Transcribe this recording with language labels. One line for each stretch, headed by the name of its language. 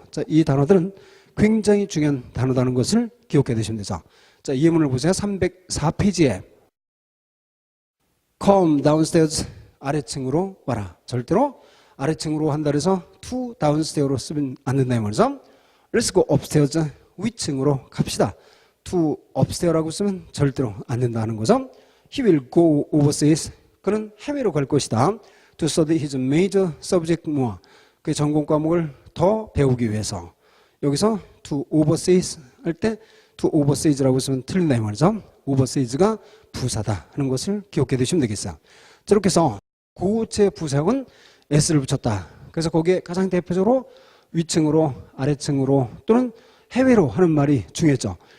Korean: 자, 이 단어들은 굉장히 중요한 단어라는 것을 기억해 두시면 되죠. 자, 이 예문을 보세요. 304페이지에 come downstairs 아래층으로 와라. 절대로 아래층으로 한다 해서 to downstairs 로 쓰면 안 된다 이 말이죠.
English: Let's go upstairs 위층으로 갑시다.
Korean: to upstairs라고 쓰면 절대로 안 된다는 거죠.
English: He will go overseas. 그는 해외로 갈 것이다. To study his major subject more.
Korean: 그 전공 과목을 더 배우기 위해서. 여기서 to overseas 할 때 to overseas라고 쓰면 틀린다 이 말이죠. overseas가 부사다 하는 것을 기억해 두시면 되겠어요. 저렇게 해서 고체 부사형은 s를 붙였다. 그래서 거기에 가장 대표적으로 위층으로 아래층으로 또는 해외로 하는 말이 중요했죠.